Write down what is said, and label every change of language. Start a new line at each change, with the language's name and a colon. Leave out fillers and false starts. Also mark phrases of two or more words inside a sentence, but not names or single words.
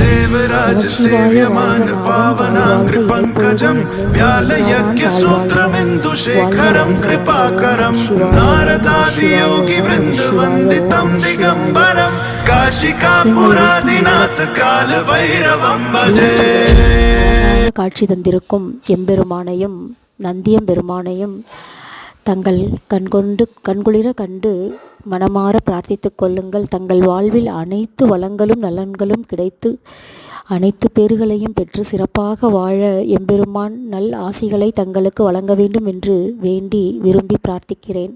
Sanskrit: शिवराज सेव्यमान पावनांग्रि पंकजं व्यालयज्ञ सूत्रमिन्दुशेखरं कृपाकरं नारदादि योगी वृंद वंदितं दिगंबरं काशिकापुरादिनाथ काल भैरवं भजे.
Tamil: காட்சி தந்திருக்கும் எம்பெருமானையும் நந்தியம்பெருமானையும் தங்கள் கண்குளிர கண்டு மனமாற பிரார்த்தித்துக் கொள்ளுங்கள். தங்கள் வாழ்வில் அனைத்து வளங்களும் நலன்களும் கிடைத்து அனைத்து பேறுகளையும் பெற்று சிறப்பாக வாழ எம்பெருமான் நல் ஆசிகளை தங்களுக்கு வழங்க வேண்டும் என்று வேண்டி விரும்பி பிரார்த்திக்கிறேன்.